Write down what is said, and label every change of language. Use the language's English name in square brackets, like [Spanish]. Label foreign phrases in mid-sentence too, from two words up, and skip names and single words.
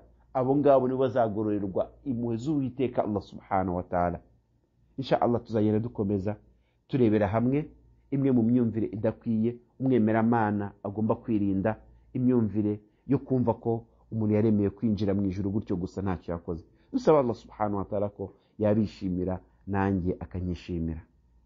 [Kinyarwanda] Abo ngabo nibo bazagororerwa impuhwe z'Uwiteka [Arabic] الله سبحانه وتعالى. إن شاء الله [Kinyarwanda] tuzagenda dukomeza turebera hamwe imwe mu myumvire idakwiye umwemeramana agomba kwirinda, imyumvire yo kumva ko umuntu yaremeye kwinjira mu ijuru gutyo gusa ntacyo yakoze. Dusaba [Arabic] الله سبحانه وتعالى [Kinyarwanda] ko yabishimira nanjye akanyishimira.